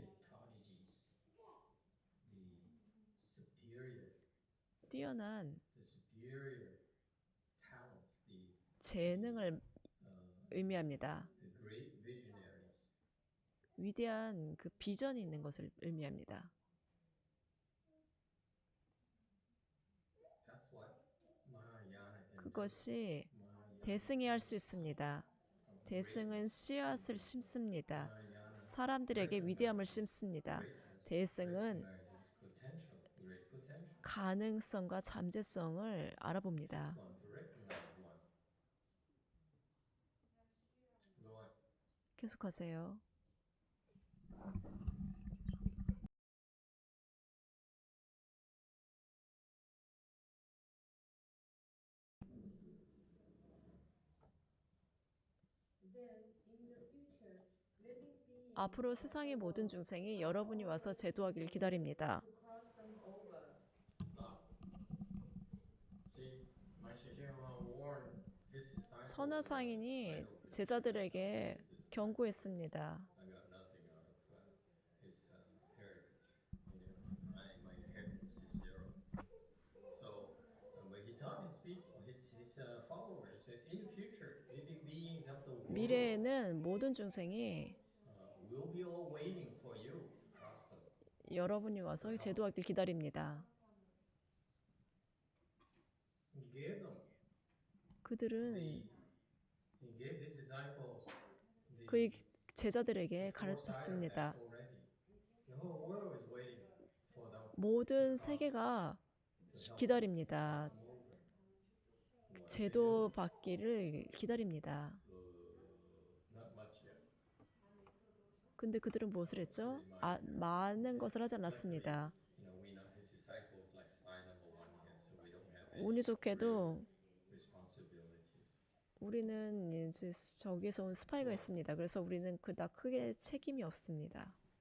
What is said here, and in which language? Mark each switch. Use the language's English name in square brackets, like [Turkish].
[English] The prodigies, the superior, [Korean] 뛰어난 [English] the superior talent, [Korean] 재능을 의미합니다. [English] the great visionaries. [Korean] 위대한 그 비전이 있는 것을 의미합니다. [English] That's what Mahayana can do. [Korean] 그것이 [English] Mahayana [Korean] 대승이 할 수 있습니다. 대승은 씨앗을 심습니다. 사람들에게 위대함을 심습니다. 대승은 [English] recognizes potential, great potential. [Korean] 가능성과 잠재성을 알아봅니다. [English] One to recognize one. Go on. [Korean] 계속하세요. 앞으로 세상의 모든 중생이 여러분이 와서 제도하기를 기다립니다. [English] See, Master warned his disciples. [Korean] 선화상인이 제자들에게 경고했습니다. [English] I got nothing out of his heritage. My inheritance is zero. So, when he taught his people, his followers, he says, in the future, living beings of the world [Korean] 미래에는 모든 중생이 [English] will be all waiting for you to cross them. [Korean] 여러분이 와서 제도하기를 기다립니다. [English] He gave them [Korean] 그들은 [English] he gave his disciples the [Korean] 그의 제자들에게 [English] foresight of that [Korean] 가르쳤습니다. [English] already. The whole world is waiting for them [Korean] 모든 세계가 기다립니다. [English] to move them. [Korean] 제도 받기를 기다립니다. [English] Not much yet. [Korean] 근데 그들은 무엇을 했죠? 많은 것을 하지 않았습니다. [English] We're not his disciples like spy number one here, so we don't have any [Korean] 운이 좋게도 [English] responsibilities. [Korean] 우리는 이제 저기에서 온 스파이가 있습니다. 그래서 우리는 그닥 크게 책임이 없습니다.